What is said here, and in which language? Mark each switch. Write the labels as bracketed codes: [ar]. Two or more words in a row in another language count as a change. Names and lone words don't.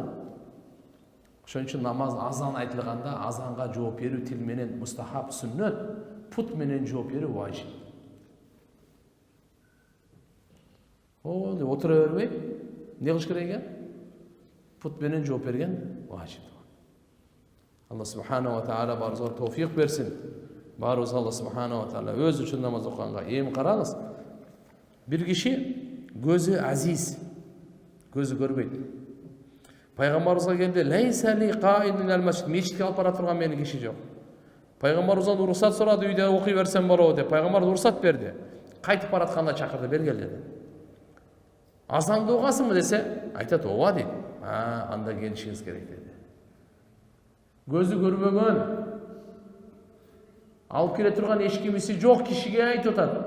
[ky] Ошон үчүн намаз азан айтылганда азанга жооп берүү тил менен мустахаб, сүннөт, пут менен жооп берүү важип. Деп отура бербей, не кылыш керек экен? Пут менен жооп берген важип. [ar] الله سبحانه وتعالى [ky] баарыбызга товфик берсин. Барыбыз [ar] الله سبحانه وتعالى [ky] өз үчүн намаз окуганга. Эми караңыз. Бир киши көзү азиз, көзү көрбөйт. Пайгамбарыбызга келди, [ar] "ليس لي قائم المسجد", [ky] мечитке алып бара турган мени киши жок. Пайгамбарыбыздан уруксат сурады, үйдө окуй берсем болобу деп. Пайгамбар уруксат берди. Кайтып баратканда чакырды, бергел деди. Азанды угасыңбы десе, айтат, "Ооба" дейт. Анда келишиңиз керек деди. Көзү көрбөгөн, алып келе турган эч кимиси жок кишиге айтып атат.